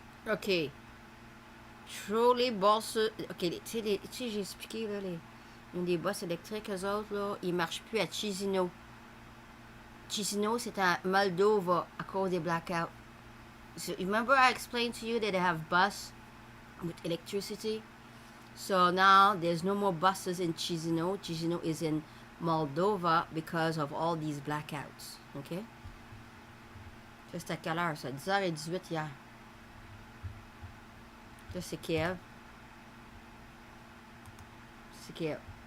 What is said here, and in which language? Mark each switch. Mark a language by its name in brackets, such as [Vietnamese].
[French] OK. Trolley bosses. OK, tu sais, j'ai expliqué, là, une des bosses électriques, eux autres, là, ils marchent plus à Chisinau. Chisinau, c'est à Moldova à cause des blackouts. [English] So, remember I explained to you that they have bus with electricity? So now there's no more buses in Chisinau. Chisinau is in Moldova because of all these blackouts. OK? [French] Ça, c'était à quelle heure, ça? 10h18 hier. Ça, c'est Kiev. C'est Kiev.